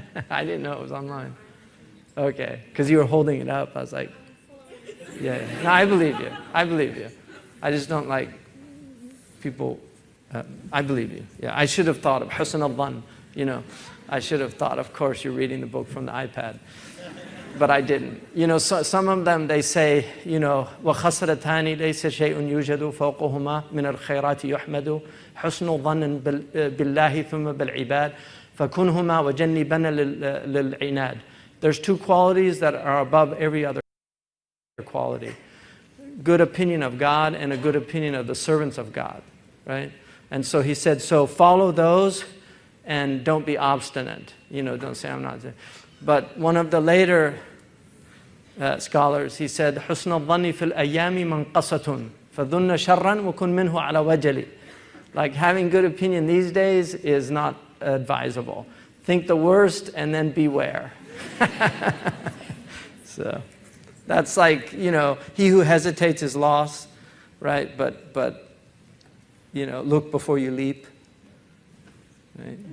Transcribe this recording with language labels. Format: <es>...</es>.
<en>I didn't know it was online. Okay, because you were holding it up. I was like, yeah. No, I believe you. I believe you. I just don't like people. I believe you. Yeah, I should have thought of husn al-dhann, you know. I should have thought, of course, you're reading the book from the iPad. But I didn't. You know, so, some of them, they say, you know,</en> <ar>وَخَسْرَتَانِ لَيْسَ شَيْءٌ يُوجَدُ فَوْقُهُمَا مِنَ الْخَيْرَاتِ يُحْمَدُ حُسْنُ ظَنٍ بِاللَّهِ ثُمَّ بِالْعِبَادِ فَكُنْهُمَا وَجَنِّبَنَ لِلْعِنَادِ.</ar> <en>There's 2 qualities that are above every other quality. Good opinion of God and a good opinion of the servants of God, right? And so he said, so follow those and don't be obstinate. You know, don't say I'm not. But one of the later scholars, he said,</en> <ar>حُسْنَ الظَّنِّ فِي الْأَيَّامِ مَنْقَصَةٌ فَظُنَّ شَرًّا وَكُنْ مِنْهُ عَلَى وَجَلِ.</ar> <en>Like having good opinion these days is not advisable. Think the worst and then beware. So that's like, you know, he who hesitates is lost, right? But you know, look before you leap. Right?</en>